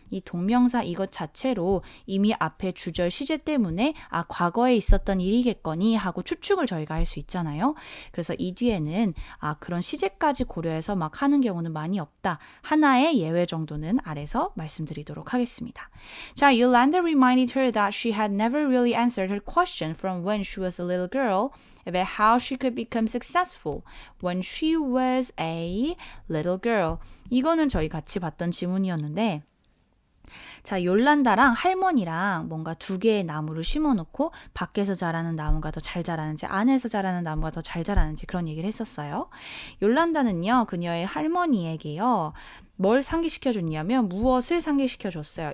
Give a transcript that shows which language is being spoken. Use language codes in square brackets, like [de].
[ko] 이 동명사 이것 자체로 이미 앞에 주절 시제 때문에 과거에 있었던 일이겠거니 하고 추측을 저희가 할 수 있잖아요. 그래서 이 뒤에는 그런 시제까지 고려해서 막 하는 경우는 많이 없다. 하나의 예외 정도는 아래서 말씀드리도록 하겠습니다. [en] 자, Yolanda reminded her that she had never really answered her question from when she was a little girl about how she could become successful when she was a little girl. [ko] 이거는 저희 같이 봤던 지문이었는데 자, 욜란다랑 할머니랑 뭔가 두 개의 나무를 심어놓고 밖에서 자라는 나무가 더 잘 자라는지 안에서 자라는 나무가 더 잘 자라는지 그런 얘기를 했었어요. 욜란다는요. 그녀의 할머니에게요. 뭘 상기시켜줬냐면 무엇을 상기시켜줬어요.